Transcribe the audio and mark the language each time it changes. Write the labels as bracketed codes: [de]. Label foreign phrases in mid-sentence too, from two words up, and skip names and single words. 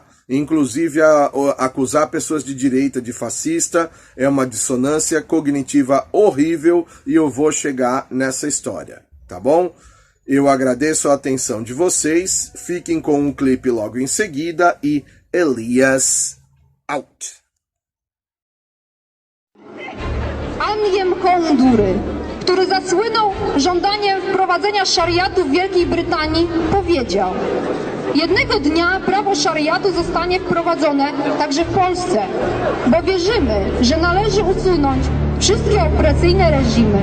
[pt] Inclusive, acusar pessoas de direita de fascista é uma dissonância cognitiva horrível, e eu vou chegar nessa história, tá bom? Eu agradeço a atenção de vocês, fiquem com um clipe logo em seguida e Elias out! [pl] Anjem Kołundury, który zasłynął żądaniem wprowadzenia szariatu w Wielkiej Brytanii, powiedział: Jednego dnia prawo szariatu zostanie wprowadzone także w Polsce, bo wierzymy, że należy usunąć wszystkie opresyjne reżimy.